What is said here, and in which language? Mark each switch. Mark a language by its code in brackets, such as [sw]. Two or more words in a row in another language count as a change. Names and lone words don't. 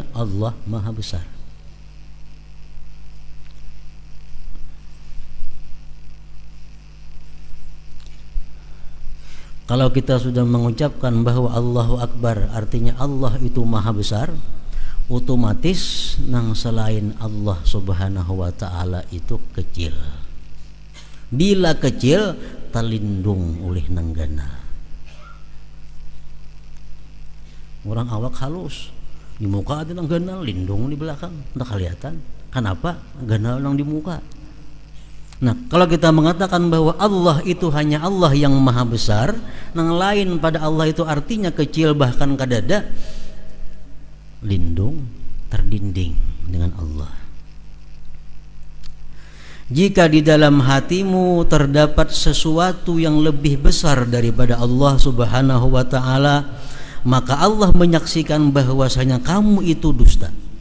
[id] Allah Maha Besar. Kalau kita sudah mengucapkan bahwa [ar] الله أكبر [id] artinya Allah itu Maha Besar, otomatis nang selain Allah [ar] سبحانه وتعالى [id] itu kecil. Bila kecil terlindung oleh nanggana. [bjn] Orang awak halus, di muka ada nanggana, lindung di belakang, tak kelihatan. Kenapa? Ganal nang di muka. [id] Nah, kalau kita mengatakan bahwa Allah itu hanya Allah yang Maha Besar, yang lain pada Allah itu artinya kecil bahkan kadada, lindung, terdinding dengan Allah. Jika di dalam hatimu terdapat sesuatu yang lebih besar daripada Allah [ar] سبحانه وتعالى, [id] maka Allah menyaksikan bahwasanya kamu itu dusta.